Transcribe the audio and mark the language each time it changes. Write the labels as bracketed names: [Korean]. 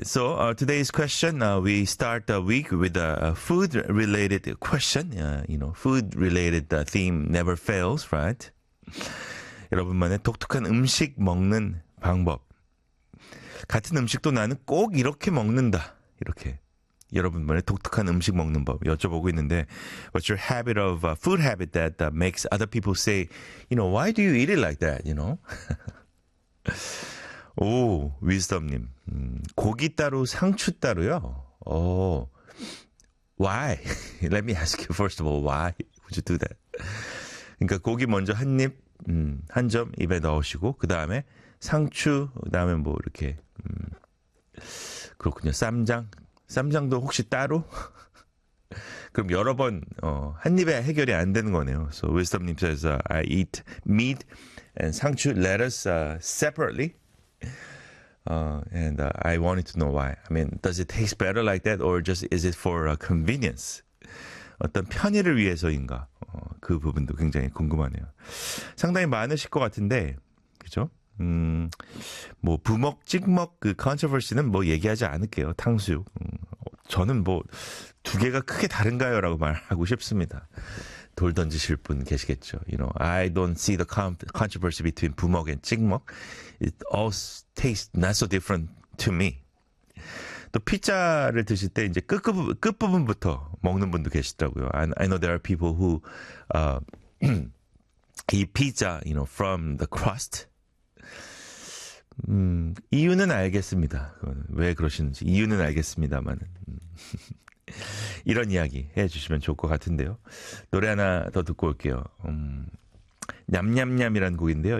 [English] So today's question, we start the week with a food-related question. Food-related theme never fails, right? [Korean] 여러분만의 독특한 음식 먹는 방법. 같은 음식도 나는 꼭 이렇게 먹는다. 이렇게 여러분만의 독특한 음식 먹는 법 여쭤보고 있는데, [English] What's your habit of food habit that makes other people say, why do you eat it like that? [Korean] 오, 위즈덤님. 고기 따로, 상추 따로요? [English] 오, why? Let me ask you first of all, why would you do that? [Korean] 그러니까 고기 먼저 한 입, 한점 입에 넣으시고, 그 다음에 상추, 그 다음에 뭐 이렇게, 그렇군요. 쌈장? 쌈장도 혹시 따로? 그럼 여러 번, 한 입에 해결이 안 되는 거네요. [English] So wisdom님 says, I eat meat and 상추, lettuce separately. And I wanted to know why. I mean, does it taste better like that or just is it for convenience? [Korean] 어떤 편의를 위해서인가? 그 부분도 굉장히 궁금하네요. 상당히 많으실 것 같은데, 그죠? 뭐 부먹, 찍먹 그 컨트러버시는 뭐 얘기하지 않을게요. 탕수육. 저는 뭐두 개가 크게 다른가요라고 말하고 싶습니다. 돌 던지실 분 계시겠죠. [English] I don't see the controversy between 부먹 and 찍먹. It all tastes not so different to me. [Korean] 또 피자를 드실 때 이제 끝부분부터 먹는 분도 계시더라고요. [English] I know there are people who eat pizza, from the crust. [Korean] 이유는 알겠습니다. 왜 그러시는지 이유는 알겠습니다만은 이런 이야기 해주시면 좋을 것 같은데요. 노래 하나 더 듣고 올게요. 냠냠냠이라는 곡인데요.